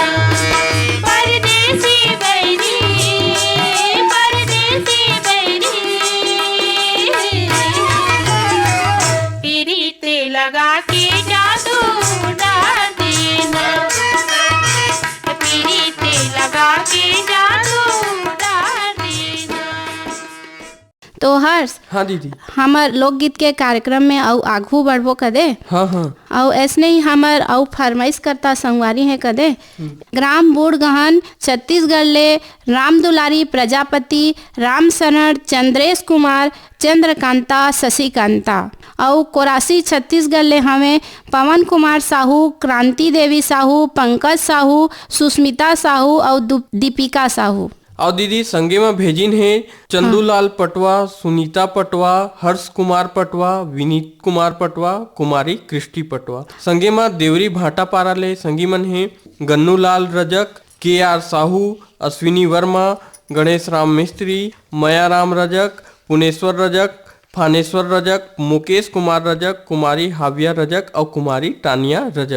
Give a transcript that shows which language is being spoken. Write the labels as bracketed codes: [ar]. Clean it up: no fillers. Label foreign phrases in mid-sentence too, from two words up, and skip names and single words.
[hne] परदेसी बैरी, परदेसी बैरी, पीड़िते लगा के जादू डाल देना, पीड़िते लगा के जादू डाल देना। तो हर्ष, हाँ दीदी। हमार लोकगीत के कार्यक्रम में आउ आगू बढ़बो कदे। हाँ हाँ। और ऐसने ही हमार आउ फरमाइश करता संगवारी है कदे। ग्राम बूढ़गहन छत्तीसगढ़ ले राम दुलारी प्रजापति, राम शरण, चंद्रेश कुमार, चंद्रकांता, शशिकांता। और कोरासी छत्तीसगढ़ ले हमें पवन कुमार साहू, क्रांति देवी साहू, पंकज साहू, सुष्मिता साहू और दीपिका साहू। और दीदी संगे में भेजिन है चंदूलाल पटवा, सुनीता पटवा, हर्ष कुमार पटवा, विनीत कुमार पटवा, कुमारी कृष्टि पटवा। संगे में देवरी भाटा पारा ले संगी मन है गन्नूलाल रजक, KR साहू, अश्विनी वर्मा, गणेश राम मिस्त्री, मयाराम रजक, पुनेश्वर रजक, फानेश्वर रजक, मुकेश कुमार रजक, कुमारी हाविया रजक और कुमारी टानिया रजक।